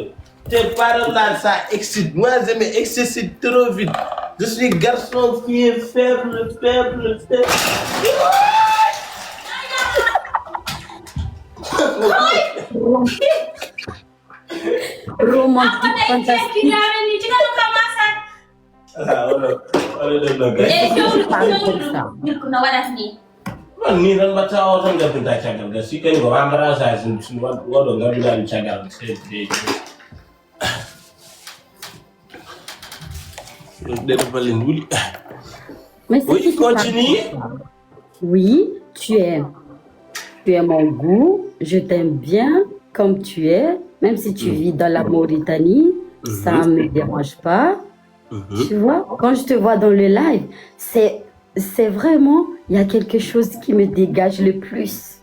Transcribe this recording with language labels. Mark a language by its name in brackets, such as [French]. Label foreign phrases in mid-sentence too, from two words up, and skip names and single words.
[French] Tes paroles là, ça excite. Moi, je m'excite trop vite. Je suis garçon qui est faible. Romantique, fantastique. [Fula] kiñamen ni cigaɗum kam masat [French] Ah, voilà. [Fula] e jowɗum [French] Parle comme ça. [Fula] ɗum ko no waɗata ni Man ni tan mbatta o tan gabinta caggal ga si kani ko wambata sa waɗo gabinani caggal ɗeɗo ballen wuuli [French] Mais c'est oui qui continue parle? Oui, tu es mon goût, je t'aime bien comme tu es, même si tu vis dans la Mauritanie, ça ne me dérange pas. Tu vois, quand je te vois dans le live, c'est vraiment, il y a quelque chose qui me dégage le plus.